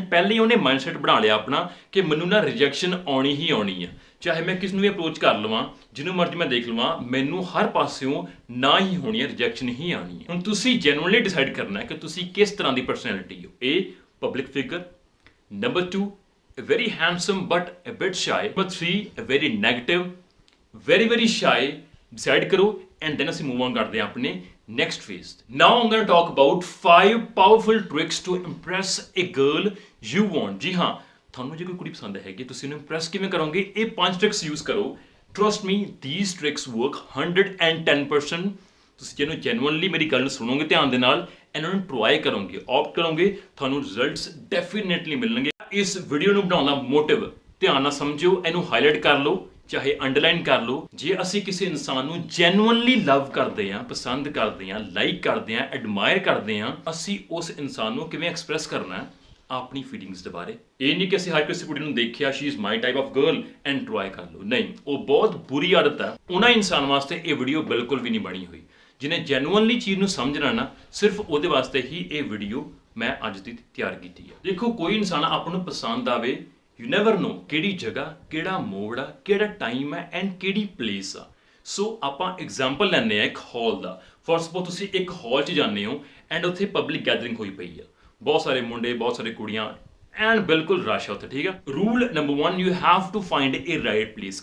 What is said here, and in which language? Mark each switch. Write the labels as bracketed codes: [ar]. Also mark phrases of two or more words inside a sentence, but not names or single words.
[pa] ਪਹਿਲੇ ਹੀ ਉਹਨੇ ਮਾਈਂਡਸੈਟ ਬਣਾ ਲਿਆ ਆਪਣਾ ਕਿ ਮੈਨੂੰ ਨਾ ਰਿਜੈਕਸ਼ਨ ਆਉਣੀ ਹੀ ਆਉਣੀ ਆ ਚਾਹੇ ਮੈਂ ਕਿਸ ਨੂੰ ਵੀ ਅਪਰੋਚ ਕਰ ਲਵਾਂ ਜਿਹਨੂੰ ਮਰਜ਼ੀ ਮੈਂ ਦੇਖ ਲਵਾਂ ਮੈਨੂੰ ਹਰ ਪਾਸਿਓਂ ਨਾ ਹੀ ਹੋਣੀ ਹੈ ਰਿਜੈਕਸ਼ਨ ਹੀ ਆਉਣੀ ਹੈ ਹੁਣ ਤੁਸੀਂ [en] genuinely decide [pa] ਕਰਨਾ ਹੈ ਕਿ ਤੁਸੀਂ ਕਿਸ ਤਰ੍ਹਾਂ ਦੀ ਪਰਸਨੈਲਿਟੀ ਹੋ [en] A public figure number 2 very handsome but a bit shy number 3 very negative very shy decide [pa] ਕਰੋ [en] and then [pa] ਅਸੀਂ [en] move on [pa] ਕਰਦੇ ਹਾਂ ਆਪਣੇ [en] next phase. Now I'm going to talk about 5 powerful tricks to impress a girl you want. [pa] ਜੀ ਹਾਂ ਤੁਹਾਨੂੰ ਜੇ ਕੋਈ ਕੁੜੀ ਪਸੰਦ ਹੈਗੀ ਤੁਸੀਂ ਉਹਨੂੰ ਇੰਪ੍ਰੈਸ ਕਿਵੇਂ ਕਰੋਗੇ ਇਹ 5 [en] tricks use [pa] ਕਰੋ [en] trust me these tricks work 110% [pa] ਤੁਸੀਂ ਜਿਹਨੂੰ ਜੈਨੂਇਨਲੀ ਮੇਰੀ ਗੱਲ ਨੂੰ ਸੁਣੋਗੇ ਧਿਆਨ ਦੇ ਨਾਲ ਇਹਨਾਂ ਨੂੰ ਟਰਾਈ ਕਰੋਗੇ ਆਪਟ ਕਰੋਗੇ ਤੁਹਾਨੂੰ [en] results definitely [pa] ਮਿਲਣਗੇ ਇਸ ਵੀਡੀਓ ਨੂੰ ਬਣਾਉਣ ਦਾ ਮੋਟਿਵ ਧਿਆਨ ਨਾਲ ਸਮਝਿਓ ਇਹਨੂੰ ਹਾਈਲਾਈਟ ਕਰ ਲਓ ਚਾਹੇ ਅੰਡਰਲਾਈਨ ਕਰ ਲਓ ਜੇ ਅਸੀਂ ਕਿਸੇ ਇਨਸਾਨ ਨੂੰ [en] genuinely love [pa] ਕਰਦੇ ਹਾਂ ਪਸੰਦ ਕਰਦੇ ਹਾਂ ਲਾਈਕ ਕਰਦੇ ਹਾਂ ਐਡਮਾਇਰ ਕਰਦੇ ਹਾਂ ਅਸੀਂ ਉਸ ਇਨਸਾਨ ਨੂੰ ਕਿਵੇਂ ਐਕਸਪ੍ਰੈਸ ਕਰਨਾ ਆਪਣੀ ਫੀਲਿੰਗਸ ਦੇ ਬਾਰੇ ਇਹ ਨਹੀਂ ਕਿ ਅਸੀਂ ਹਰ ਕਿਸੇ ਕੁੜੀ ਨੂੰ ਦੇਖਿਆ [en] she is my type of girl and try [pa] ਕਰ ਲਓ ਨਹੀਂ ਉਹ ਬਹੁਤ ਬੁਰੀ ਆਦਤ ਹੈ ਉਹਨਾਂ ਇਨਸਾਨ ਵਾਸਤੇ ਇਹ ਵੀਡੀਓ ਬਿਲਕੁਲ ਵੀ ਨਹੀਂ ਬਣੀ ਹੋਈ ਜਿਹਨੇ ਜੈਨੂਇਨਲੀ ਚੀਜ਼ ਨੂੰ ਸਮਝਣਾ ਨਾ ਸਿਰਫ ਉਹਦੇ ਵਾਸਤੇ ਹੀ ਇਹ ਵੀਡੀਓ ਮੈਂ ਅੱਜ ਦੀ ਤਿਆਰ ਕੀਤੀ ਹੈ ਦੇਖੋ ਕੋਈ ਇਨਸਾਨ ਆਪਾਂ ਨੂੰ ਪਸੰਦ ਆਵੇ [en] You never know [pa] ਕਿਹੜੀ ਜਗ੍ਹਾ ਕਿਹੜਾ ਮੋੜ ਆ ਕਿਹੜਾ ਟਾਈਮ ਹੈ ਐਂਡ ਕਿਹੜੀ ਪਲੇਸ ਆ ਸੋ ਆਪਾਂ ਐਗਜ਼ਾਮਪਲ ਲੈਂਦੇ ਆ ਇੱਕ ਹਾਲ ਦਾ [en] for suppose [pa] ਤੁਸੀਂ ਇੱਕ ਹਾਲ 'ਚ ਜਾਂਦੇ ਹੋ ਐਂਡ ਉੱਥੇ [en] public gathering [pa] ਹੋਈ ਪਈ ਆ ਬਹੁਤ ਸਾਰੇ ਮੁੰਡੇ ਬਹੁਤ ਸਾਰੇ ਕੁੜੀਆਂ ਐਂਡ ਬਿਲਕੁਲ ਰਸ਼ ਆ ਉੱਥੇ, ਠੀਕ ਹੈ। [en] Rule number 1, you have to find a right place.